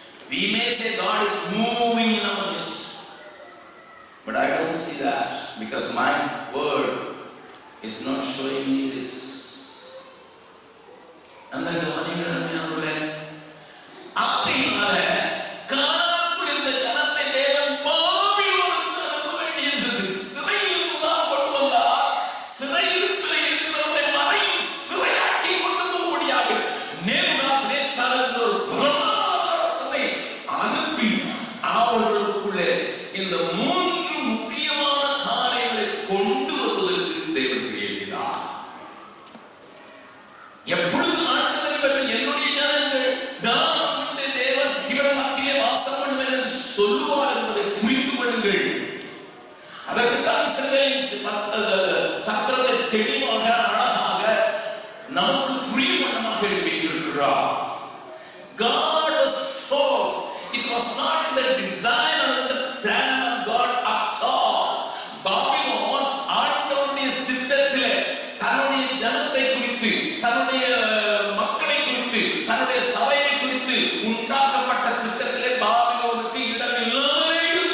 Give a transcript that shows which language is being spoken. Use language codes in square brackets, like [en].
[en] We may say God is moving in our midst, but I don't see that because my word is not showing me this. [ta] அந்த கவனிகள் அருமையானவர்களே, அப்படினால கானானுக்குள் இருந்த ஜனத்தை தேவன் பாபிலோனுக்கு அனுப்ப வேண்டியிருந்தது. சிறையில் தான் கொண்டு வந்தார். சிறையிருப்பில் இருக்கிறவரை மறையும் சிறையாக்கி கொண்டு போகும்படியாக நேபுகாத்நேச்சார் ஒரு பலமான அரசனை அனுப்பி அவர்களுக்குள்ளே இந்த மூன்று முக்கியமான காரியங்களை கொண்டு வருவதற்கு தேவன் கிரியை செய்தார். எப்பொழுது ஆண்டவர் இவர்கள் என்னுடைய ஜனங்கள், நான் உன்னுடைய தேவன், இவர்கள் மத்தியிலே வாசம் பண்ணுவேன் என்று சொல்லுவார் என்பதை புரிந்து கொள்ளுங்கள். அதற்குத்தான் இஸ்ரவேலின் சத்திரத்தை தெளிவாக அழகாக நமக்கு புரியும் வண்ணமாக எழுதி வைத்திருக்கிறார். [en] God was forced. It was not in the design or in the plan of God at all. [ta] Babylon ஆண்டவருடைய சித்தத்திலே தன்னுடைய ஜனத்தை குறித்து, தன்னுடைய மக்களை குறித்து, தன்னுடைய சபையை குறித்து உண்டாக்கப்பட்ட திட்டத்திலே பாபிலோனுக்கு இடமில்லாமலே